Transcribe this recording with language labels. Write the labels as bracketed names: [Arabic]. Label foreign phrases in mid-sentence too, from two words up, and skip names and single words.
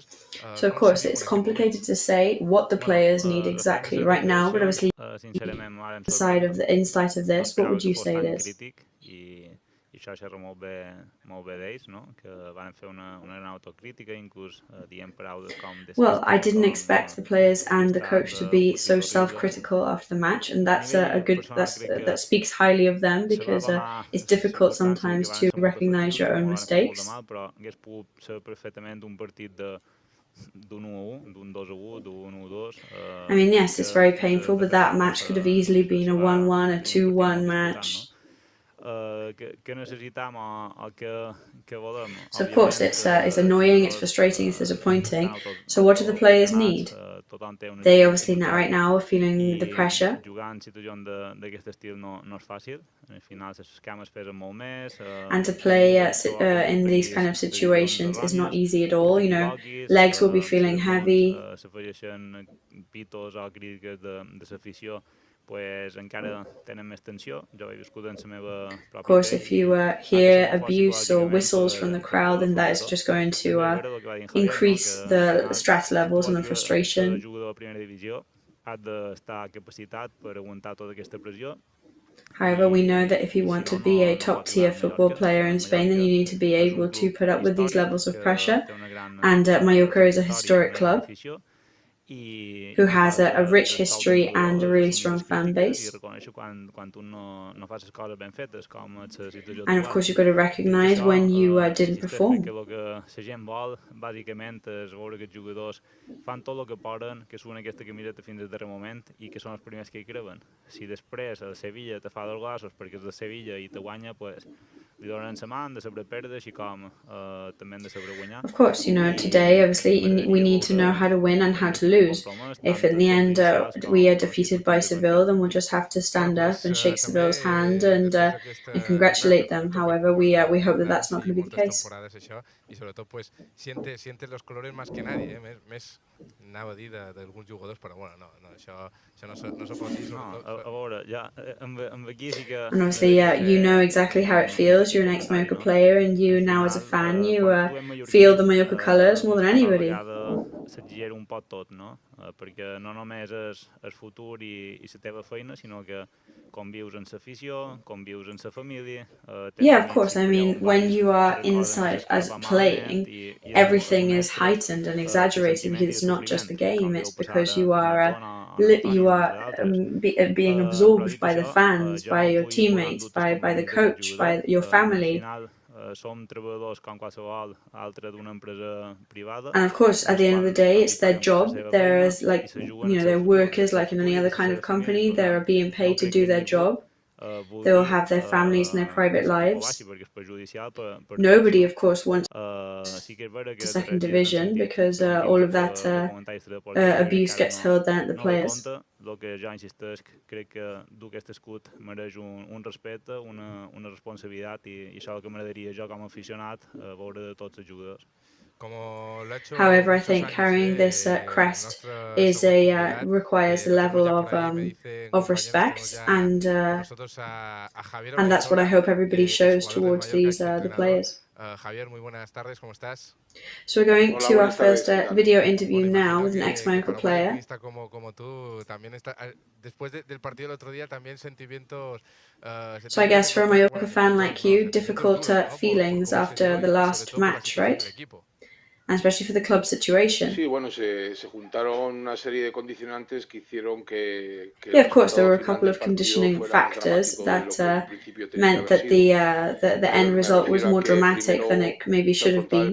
[English] So of course it's complicated to say what the players need exactly right now, but obviously the side of the insight of this, what would you say it is? [Catalan] I això xerra molt bé d'ells, no? Que van fer una gran autocrítica, inclús dient paraules com... [English] Well, I didn't expect the players and the coach to be so self-critical after the match, and that's that speaks highly of them, because it's difficult sometimes to recognize your own mistakes. [Catalan] Però hagués pogut ser perfectament un partit d'un 1-1, d'un 2-1, d'un 1-2. [English] I mean, yes, it's very painful, but that match could have easily been a 1-1, a 2-1 match. [Catalan] Què necessitam o què volem? [English] So of course it's annoying, it's frustrating, it's disappointing. So what do the players need? They obviously right now are feeling the pressure. [Catalan] Jugar en situacions d'aquest estil no és fàcil. Al final les cames pesen molt més. [English] And to play in these kind of situations is not easy at all. You know, legs will be feeling heavy. [Catalan] S'afegeixen pitos o crítiques de l'afició. Pues encara tenen més tensió. Jo he viscut en la meva pròpia... [English] Of course, if you hear abuse or whistles from the crowd, then that is just going to increase the stress levels and the frustration. El jugador de primera divisió ha d'estar capacitat per aguantar tota aquesta pressió. However, we know that if you want to be a top-tier football player in Spain, then you need to be able to put up with these levels of pressure. And Mallorca is a historic club who has a rich history and a really strong fan base. And of course, you've got to recognize when you didn't perform. [Catalan] Si després el Sevilla te fa 2 gossos perquè és de Sevilla i te guanya, pues li donen la mà, han de saber perdre, així com també han de saber guanyar. [English] Of course, you know, today, obviously, we need to know how to win and how to lose. If in the end we are defeated by Seville, then we'll just have to stand up and shake Seville's hand and congratulate them. However, we hope that that's not going to be the case. [Catalan] I sobretot, [Spanish] pues, sientes los colores más que nadie, [Catalan] més anava a dir d'alguns jugadors, però bueno, això no se pot dir. A veure, ja, amb aquí sí que... [English] And obviously, you know exactly how it feels. You're an ex-Mallorca player, and you now as a fan, you feel the Mallorca colours more than anybody. [Catalan] S'exagera un poc tot, no? Perquè no només és el futur i la teva feina, sinó que convius amb l'afició, convius amb la família... [English] Yeah, of course. I mean, when you are inside as playing, everything is heightened and exaggerated because it's not just the game, it's because you are being absorbed by the fans, by your teammates, by the coach, by your family. And of course, at the end of the day, it's their job. There is they're workers like in any other kind of company. They're being paid to do their job. They will have their families and their private lives. Nobody, of course, wants the second division because all of that abuse gets hurled then at the players. [Catalan] el que ja insisteix, crec que dur aquest escut mereix un respecte, una responsabilitat i això és el que m'agradaria jo com a aficionat veure de tots els jugadors. [English] However, I think carrying this crest is requires a level of respect, and that's what I hope everybody shows towards the players. [Spanish] Javier, muy buenas tardes, ¿cómo estás? [English] So we're going to our first video interview now with an ex-Mallorca player. [Spanish] Como tú, también está, después del partido del otro día, también sentimientos. [English] So I guess for a Mallorca fan like you, difficult feelings after the last match, right? And especially for the club situation. [Spanish] Sí, bueno, se juntaron una serie de condicionantes que hicieron que [English] yeah, of course, there were a couple of conditioning factors that meant that the end result was more dramatic than it maybe should have been.